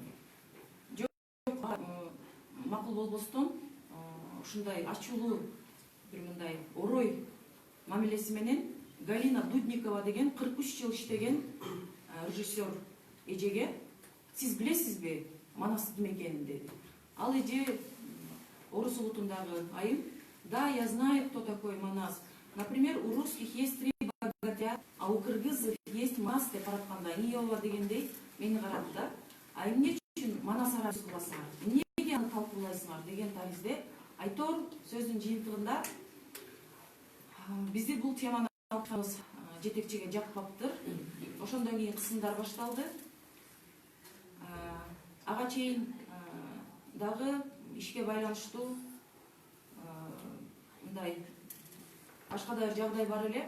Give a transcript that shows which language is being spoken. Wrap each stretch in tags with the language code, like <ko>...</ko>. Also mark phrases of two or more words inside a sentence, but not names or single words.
<ky>Жок, макул болбостон, ушундай ачуулуу бир мындай орой мамилеси менен Галина Дудникова деген 43 жыл иштеген режиссер эжеге сиз билесизби Манас ким экенин деди. Ал эже орус улутундагы айым.</ky> <ru>Да, я знаю, кто такой Манас. Например, у русских есть 3 богатыря, а у кыргызов есть Манас</ru> <ky>деп аратканда Иова дегендей мени карады да. А эмне үчүн Манас арасы кыласыңар? Эмнеге аны талкуулайсыңар деген таризде айтор сөздүн жыйынтыгында бизди бул теманы алганыбыз жетекчиге жакпаптыр. Ошондон кийин кысымдар башталды. Ага чейин дагы ишке байланыштуу мындай башка да жагдай бар эле.</ky>